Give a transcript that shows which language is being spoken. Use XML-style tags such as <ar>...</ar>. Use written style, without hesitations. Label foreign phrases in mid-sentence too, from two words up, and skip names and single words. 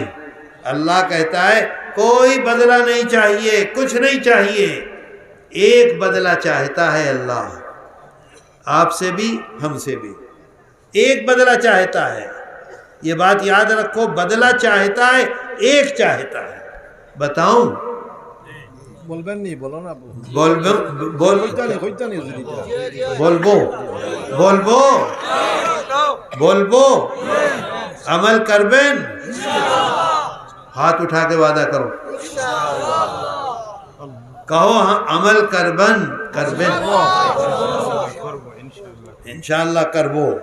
<ur>اللہ کہتا ہے کوئی بدلہ نہیں چاہیے، کچھ نہیں چاہیے، ایک بدلہ چاہتا ہے اللہ، آپ سے بھی ہم سے بھی ایک بدلہ چاہتا ہے۔ یہ بات یاد رکھو، بدلہ چاہتا ہے، ایک چاہتا ہے۔ بتاؤں؟</ur> <bn>বলবেন নি, বলো না। বলবো আমল করবেন?</bn> <ur>ہاتھ اٹھا کے وعدہ کرو، کہو</ur> <bn>আমল করবেন ইনশাআল্লাহ করবো.</bn>